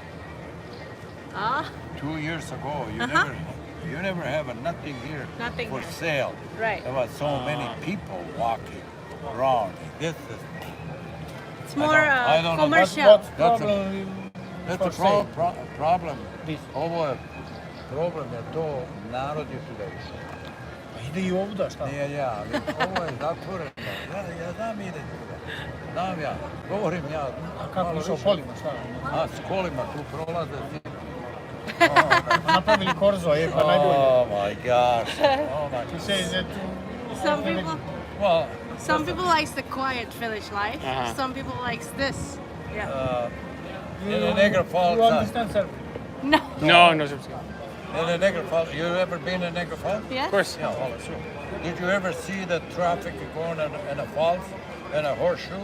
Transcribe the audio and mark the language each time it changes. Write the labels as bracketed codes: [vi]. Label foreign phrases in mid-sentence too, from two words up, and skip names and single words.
[en] Ah, 2 years ago, you never have nothing here Nothing for here. sale. right. There was so many people walking around. This is It's more I don't know. commercial. What's That's a- problem? that's a for sale? problem. This. [sr] Ovo problem je to narod je tu došao. Pa ide i ovdje, šta? Nije ja, ali ovo je zatvoreno. Ja znam ide tu. Znam ja, govorim ja. A kako malo išao više. kolima, šta? A s kolima tu prolaze svi. Napravili korzo, je pa najbolje. [en] Oh my gosh. Oh my [sr] Ti se ide tu. [en] Some people, Well, some people likes the quiet village life. Uh-huh. Some people likes this. Yeah. in the Niagara Falls. You understand Serbian? No. No Srpski. In the Niagara Falls. You ever been in Niagara Falls? Yes. Of course. Yeah, well, sure. Did you ever see the traffic going in a falls, in a horseshoe?